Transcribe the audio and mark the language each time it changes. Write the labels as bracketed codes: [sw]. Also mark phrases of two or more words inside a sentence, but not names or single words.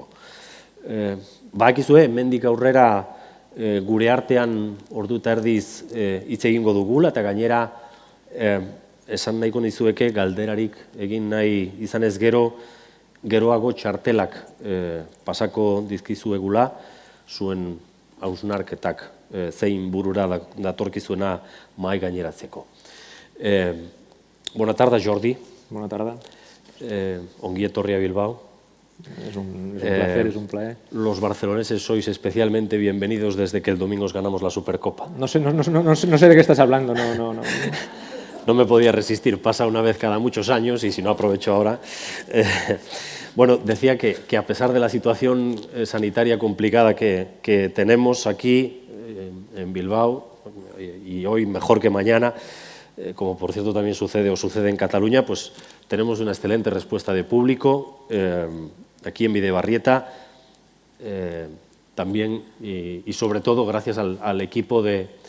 [eu] Badakizue, hemendik aurrera gure artean ordu eta erdiz hitz egingo dugula, eta gainera esan nahiko nizueke galderarik egin nahi izanez geroago txartelak pasako dizkizuegula, zuen hausnarketak zein burura datorkizuena mahai gaineratzeko. [es] Buena tarde, Jordi. Buena tarde. [eu] Ongi etorri [es] a Bilbao. Es un placer, es un placer. Los barceloneses sois especialmente bienvenidos desde que el domingo os ganamos la Supercopa. No sé de qué estás hablando, no. No me podía resistir, pasa una vez cada muchos años y si no aprovecho ahora. Bueno, decía que a pesar de la situación sanitaria complicada que tenemos aquí en Bilbao, y hoy mejor que mañana, como por cierto también sucede en Cataluña, pues tenemos una excelente respuesta de público aquí en Bidebarrieta, también y sobre todo gracias al equipo de